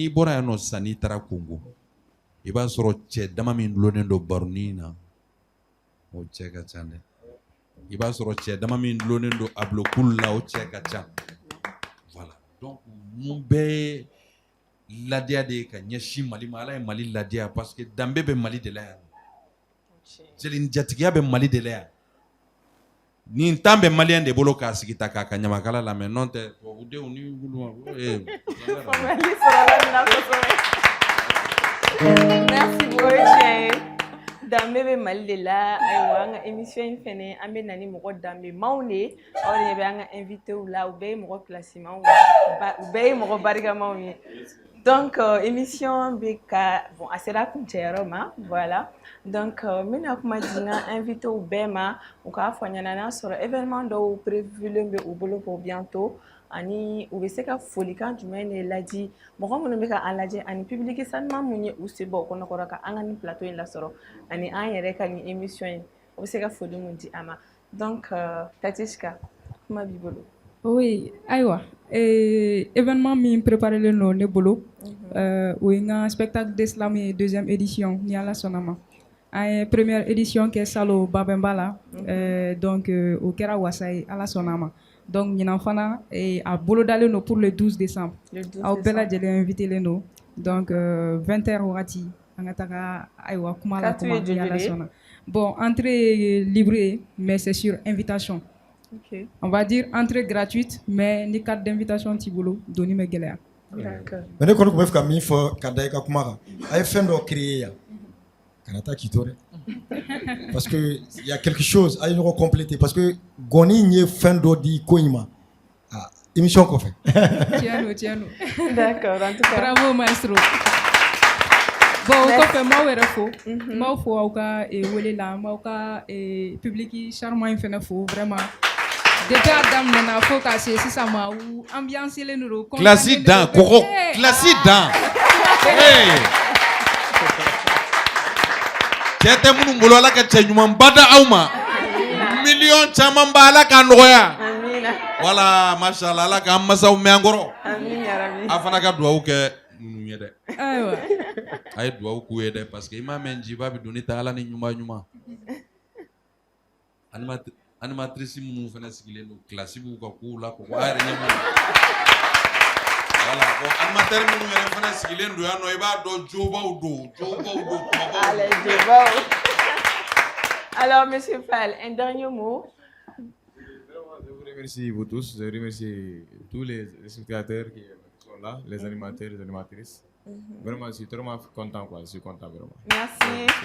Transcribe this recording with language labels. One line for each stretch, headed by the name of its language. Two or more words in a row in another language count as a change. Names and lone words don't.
Bambara: n'i bɔra yan nɔ sisan n'i taara Congo i b'a sɔrɔ cɛ dama min dulonnen don baronin na o cɛ ka ca dɛ i b'a sɔrɔ cɛ dama min dulonnen don abilokulu la o cɛ ka ca
French: voilà donc
Bambara: mun bɛɛ ladiya de ka ɲɛsin Mali ma ala ye Mali ladiya
French: parce que
Bambara: danbe bɛ Mali de la yan jeli jatigiya bɛ Mali de la yan nin tan bɛ Malien de bolo k'a sigi ta k'a ka ɲamakala lamɛn n'o tɛ tubabudenw ni wulu
French: merci beaucoup
Bambara: danbe bɛ Mali de la ayiwa an ka émission in fɛnɛ an bɛ na ni mɔgɔ danbemaw de aw de bɛ an ka invité la u bɛɛ ye mɔgɔ classimaw u bɛɛ ye mɔgɔ barikamaw ye
French: Donc, émission BK, bon, assez raconté, voilà. Donc, maintenant, comme je dis, invité au BEMA, on va faire un événement prévu pour bientôt.
Bambara: Ani u bɛ se ka folikan jumɛn de ladi mɔgɔ minnu bɛ ka an lajɛ ani public sanuman mun ye u se bɔ kɔnɔkɔrɔ ka an ka nin plateau in lasɔrɔ ani an yɛrɛ ka nin émission in u bɛ se ka foli mun di a ma donc Tatichka kuma b'i bolo. Oui, ayiwa événement min préparelen don ne bolo o ye n ka spectacle d'islam ye
French: deuxième édition
Bambara: ni ala sɔnna ma an ye
French: première édition
Bambara: kɛ salo babɛnba la donc o kɛra wasa ye ala sɔnna ma donc ɲinan fana a bolodalen don
French: pour le 12 décembre
Bambara: aw bɛɛ lajɛlen invité len don donc 20h wagati an ka taga ayiwa kuma la kuma ni ala sɔnna
French: bon entrée libre
Bambara: ye
French: mais c'est sur invitation. Okay. On va dire entrée gratuite, mais
Bambara: ni carte d'invitation t'i bolo, doni me gɛlɛya.
French: D'accord. Mais ne connais pas faire
Bambara: min fɔ ka da I ka kuma kan. A ye fɛn dɔ créer yan. Kana taa k'i to dɛ.
French: Parce que il y a quelque chose
Bambara: a ye ɲɔgɔn compléter
French: parce que
Bambara: gɔni in ye fɛn dɔ di ko in ma. Ah, émission kɔfɛ. Tiɲɛ don.
French: D'accord, en tout cas. Bravo maestro. Bon,
Bambara: o kɔfɛ m'aw yɛrɛ fo. M'aw fo aw ka wele la, m'aw ka
French: public charmant
Bambara: in fɛnɛ fo vraiment. Depuis a daminɛna fo ka se sisan ma u ambiance len don. Classe dan kɔgɔ, classe dan. Cɛ tɛ minnu bolo Ala ka cɛ ɲuman bada aw ma. Million caman ba Ala k'a nɔgɔya. Amina. Voilà, machallah Ala k'an masaw mɛn an kɔrɔ.
Arabic: Amin ya Rabbi.
Bambara: A fana ka dugawu kɛ ninnu ye dɛ. Ayiwa. A ye dugawu k'u ye dɛ
French: parce que
Bambara: i m'a mɛn jiba bɛ donni ta Ala ni ɲuman ɲuman. Animatrice minnu fana sigilen don classe b'u ka kow la kɔkɔ a yɛrɛ ɲɛ m'o la. Voilà, bon animateur minnu yɛrɛ fana sigilen don yan nɔ i b'a dɔn jobaw don kumabaw. Allez, jobaw.
French: Alors, Monsieur Fall, un dernier mot. Je vous remercie vous tous, je remercie tous les spectateurs qui sont là, les animateurs, les animatrices. Vraiment, je suis tellement content, quoi. Je suis content, vraiment. Merci.